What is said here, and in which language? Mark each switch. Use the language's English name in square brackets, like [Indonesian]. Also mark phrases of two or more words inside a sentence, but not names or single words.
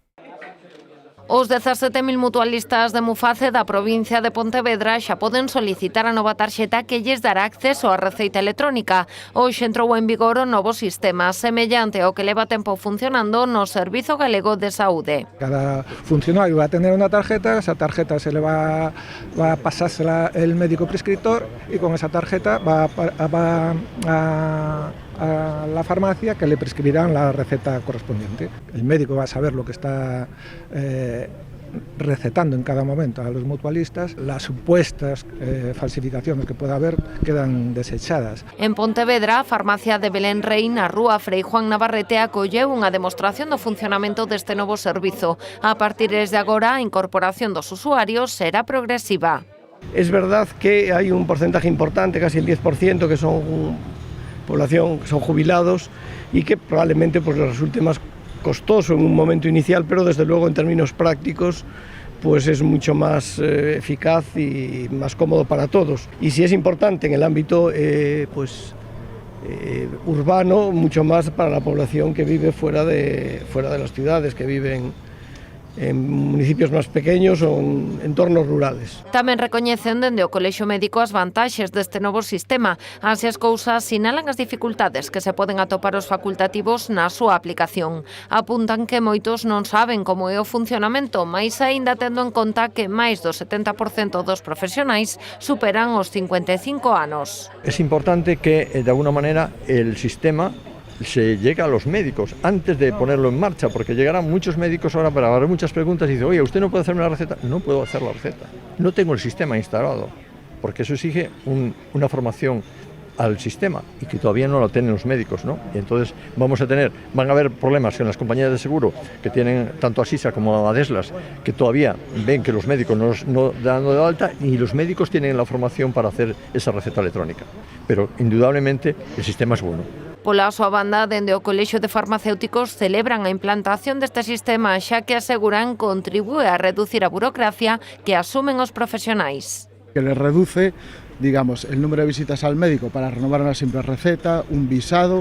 [Galician] Os 17.000 mutualistas de Muface da provincia de Pontevedra xa poden solicitar a nova tarxeta que lles dará acceso á receita electrónica. Hoxe entrou en vigor o novo sistema, semellante ao que leva tempo funcionando no Servizo Galego de Saúde. [Spanish] Cada funcionario va a tener una tarjeta, esa tarjeta se le va a pasársela el médico prescriptor y con esa tarjeta va a la farmacia que le prescribirán la receta correspondiente. El médico va a saber lo que está recetando en cada momento a los mutualistas. Las supuestas falsificaciones que pueda haber quedan desechadas. [Galician] En Pontevedra, a farmacia de Belén Rei na rúa Frei Juan Navarrete acolleu unha demostración do funcionamento deste novo servizo. A partir de agora, a incorporación dos usuarios será progresiva. [Spanish] Es verdad que hay un porcentaje importante, casi el 10%, que son población, que son jubilados y que probablemente pues les resulte más costoso en un momento inicial, pero desde luego en términos prácticos pues es mucho más eficaz y más cómodo para todos. Y si es importante en el ámbito urbano, mucho más para la población que vive fuera de las ciudades, que viven en municipios máis pequeños ou en entornos rurales. [Galician] Tamén recoñecen dende o Colexio Médico as vantaxes deste novo sistema. Así as cousas sinalan as dificultades que se poden atopar os facultativos na súa aplicación. Apuntan que moitos non saben como é o funcionamento, mais aínda tendo en conta que máis do 70% dos profesionais superan os 55 anos. [Spanish] Es importante que, de alguna manera, el sistema se llega a los médicos antes de ponerlo en marcha, porque llegarán muchos médicos ahora para haber muchas preguntas y dicen, oye, ¿usted no puede hacerme la receta? No puedo hacer la receta, no tengo el sistema instalado, porque eso exige una formación al sistema y que todavía no lo tienen los médicos, ¿no? Y entonces van a haber problemas en las compañías de seguro que tienen tanto a Sisa como a Deslas, que todavía ven que los médicos no dan de alta, y los médicos tienen la formación para hacer esa receta electrónica. Pero indudablemente el sistema es bueno. [Galician] Pola súa banda, dende o Colexio de Farmacéuticos celebran a implantación deste sistema, xa que aseguran contribúe a reducir a burocracia que asumen os profesionais. [Spanish] Que les reduce, digamos, el número de visitas al médico para renovar una simple receta, un visado.